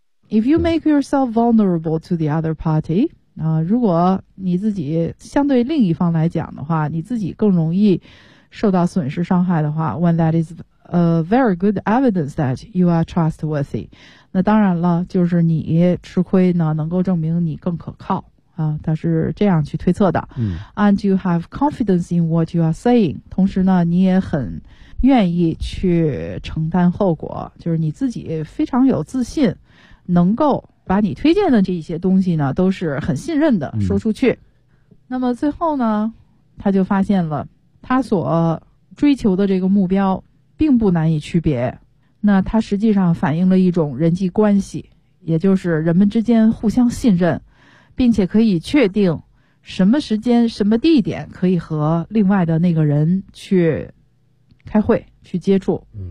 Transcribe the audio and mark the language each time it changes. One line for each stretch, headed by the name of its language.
English: If you make yourself vulnerable to the other party,
Chinese: 如果你自己相对另一方来讲的话，你自己更容易受到损失伤害的话
English: ,when that is a very good evidence that you are trustworthy.
Chinese: 那当然了，就是你吃亏呢，能够证明你更可靠。他是这样去推测的。
English: And you have confidence in what you are saying.
Chinese: 同时呢，你也很愿意去承担后果，就是你自己非常有自信，能够把你推荐的这些东西呢都是很信任的说出去。那么最后呢，他就发现了他所追求的这个目标并不难以区别，那他实际上反映了一种人际关系，也就是人们之间互相信任，并且可以确定什么时间什么地点可以和另外的那个人去开会去接触。